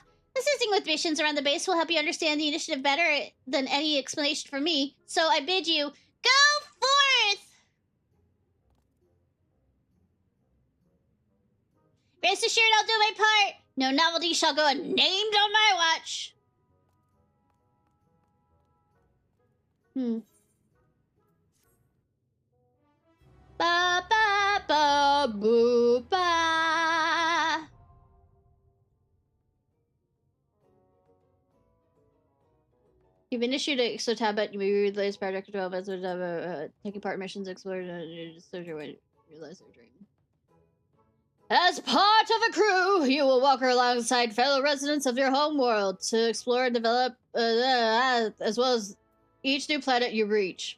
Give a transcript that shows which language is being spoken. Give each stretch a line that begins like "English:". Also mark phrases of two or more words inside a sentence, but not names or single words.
English: Assisting with missions around the base will help you understand the initiative better than any explanation from me, so I bid you, go forth! Rest assured I'll do my part. No novelty shall go unnamed on my watch. Ba ba ba boo ba. You've been issued an exo tablet. You may read the latest project development, taking part in missions, explore, realize their dream. As part of a crew, you will walk alongside fellow residents of your home world to explore and develop, as well as each new planet you reach.